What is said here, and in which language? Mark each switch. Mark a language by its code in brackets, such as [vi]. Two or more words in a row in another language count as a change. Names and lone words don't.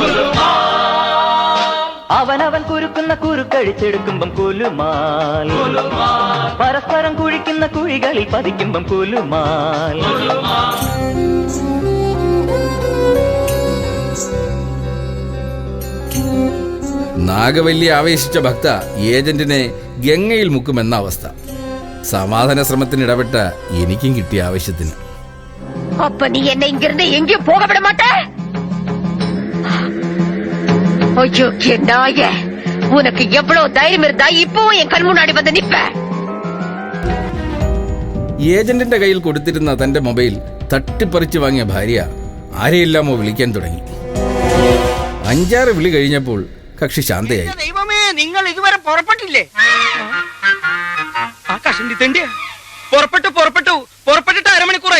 [ml] അവനവൻ കുരുക്കുന്ന കുരുക്കഴിച്ചെടുക്കുമ്പം കുലുമാൽ, പരസ്പരം കുഴിക്കുന്ന കുഴികളിൽ പതിക്കുമ്പം കുലുമാൽ. നാഗവല്ലി ആവേശിച്ച ഭക്ത ഏജന്റിനെ ഗംഗയിൽ മുക്കുമെന്ന അവസ്ഥ. സമാധാന ശ്രമത്തിന് ഇടപെട്ട എനിക്കും കിട്ടിയ ആവശ്യത്തിന്. [ta] அப்ப நீ என்ன இங்கிருந்து எங்கேயும் போக விட மாட்ட? ஐயோ நாயே, உனக்கு எவ்வளவு தைரியம் இருந்தா இப்பவும் என் கண் முன்னாடி வந்து நிப்ப? [ml] ഏജന്റിന്റെ കയ്യിൽ കൊടുത്തിരുന്ന തന്റെ മൊബൈൽ തട്ടിപ്പറിച്ചു വാങ്ങിയ ഭാര്യ ആരെയില്ലാമോ വിളിക്കാൻ തുടങ്ങി. 5-6 വിളി കഴിഞ്ഞപ്പോൾ കക്ഷി ശാന്തയായി. ദൈവമേ, നിങ്ങൾ ഇതുവരെ പുറപ്പെട്ടില്ലേ? പുറപ്പെട്ടിട്ട് അരമണിക്കൂറായി.